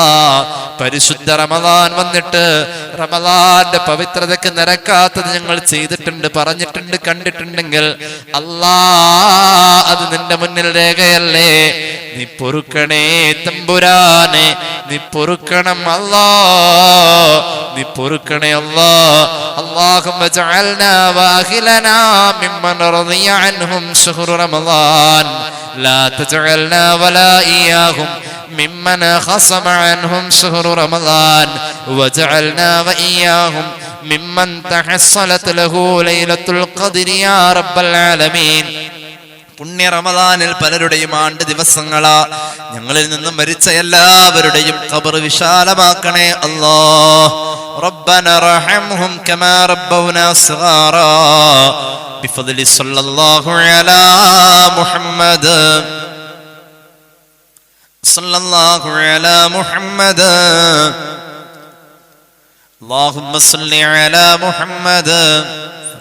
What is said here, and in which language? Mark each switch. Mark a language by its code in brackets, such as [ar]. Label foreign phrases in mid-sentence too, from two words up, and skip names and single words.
[ml] പരിശുദ്ധ റമദാൻ വന്നിട്ട് റമദാന്റെ പവിത്രതയ്ക്ക് നിരക്കാത്തത് ഞങ്ങൾ ചെയ്തിട്ടുണ്ട്, പറഞ്ഞിട്ടുണ്ട്, കണ്ടിട്ടുണ്ടെങ്കിൽ അല്ലാ, അത് നിന്റെ മുന്നിൽ രേഖയല്ലേ. നീ പൊറുക്കണേ തമ്പുരാനെ, നീ പൊറുക്കണം അല്ലാ. നീ പൊറുക്കണേ അല്ലാ. [ar] اللهم اجعلنا واهلنا ممن رضي عنهم شهر رمضان لا تجعلنا ولا إياهم ممن خصم عنهم شهر رمضان واجعلنا وإياهم ممن تحصلت له ليلة القدر يا رب العالمين. [ml] പുണ്യ റമദാനിൽ പലരുടെയും ആണ്ട് ദിവസങ്ങളാ. ഞങ്ങളിൽ നിന്നും മരിച്ച എല്ലാവരുടെയും ഖബർ വിശാലമാക്കണേ അല്ലാഹ്. [ar] ربنا ارحمهم كما ربونا صغارا بفضل صلى الله على محمد صلى الله على محمد. اللهم صل على محمد